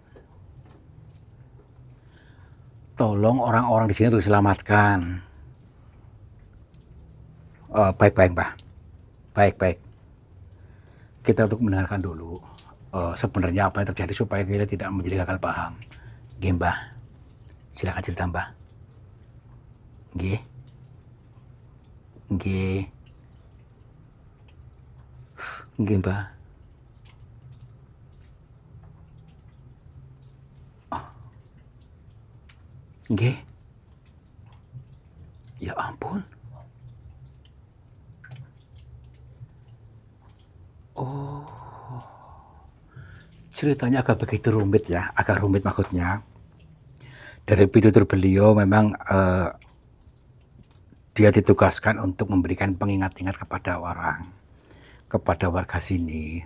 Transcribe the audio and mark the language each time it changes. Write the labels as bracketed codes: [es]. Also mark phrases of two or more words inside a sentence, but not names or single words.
[id] Tolong orang-orang di sini untuk diselamatkan. Baik-baik, Mbah. Baik-baik. Kita untuk mendengarkan dulu sebenarnya apa yang terjadi supaya kita tidak menjadi gagal paham. [jv] Nggih, Mbah. [id] Silakan cerita, Mbah. Nggih. [jv] Nggih. Nggih, Mbah. Nggih. [id] Ya ampun. Oh. Ceritanya agak begitu rumit ya, agak rumit maksudnya. Dari pitutur beliau memang dia ditugaskan untuk memberikan pengingat-ingat kepada orang, kepada warga sini.